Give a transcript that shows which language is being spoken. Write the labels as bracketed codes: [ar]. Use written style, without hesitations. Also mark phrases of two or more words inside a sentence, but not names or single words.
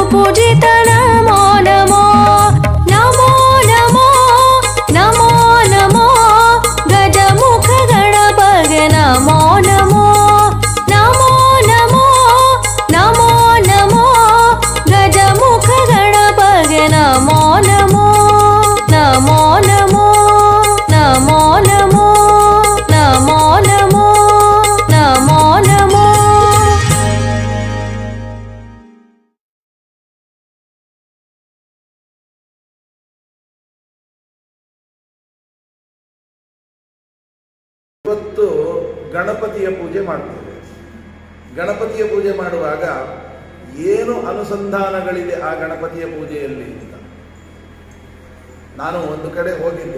[kn] ಪೂಜಿತ ನಮೋ ನಮೋ ನಮೋ ನಮೋ ನಮೋ ನಮೋ ಗಜಮುಖ ಗಣಪಗೆ ನಮೋ ನಮೋ ನಮೋ ನಮೋ ನಮೋ ನಮೋ ಗಜಮುಖ ಗಣಪಗೆ ನಮೋ ನಮೋ ನಮೋ ನಮೋ ನಮೋ ನಮೋ ನಮೋ ನಮೋ ನಮೋ ನಮೋ ಇವತ್ತು ಗಣಪತಿಯ ಪೂಜೆ ಮಾಡ್ತೇವೆ. ಗಣಪತಿಯ ಪೂಜೆ ಮಾಡುವಾಗ ಏನು ಅನುಸಂಧಾನಗಳಿದೆ ಆ ಗಣಪತಿಯ ಪೂಜೆಯಲ್ಲಿ ಅಂತ ನಾನು ಒಂದು ಕಡೆ ಹೋಗಿದ್ದೆ.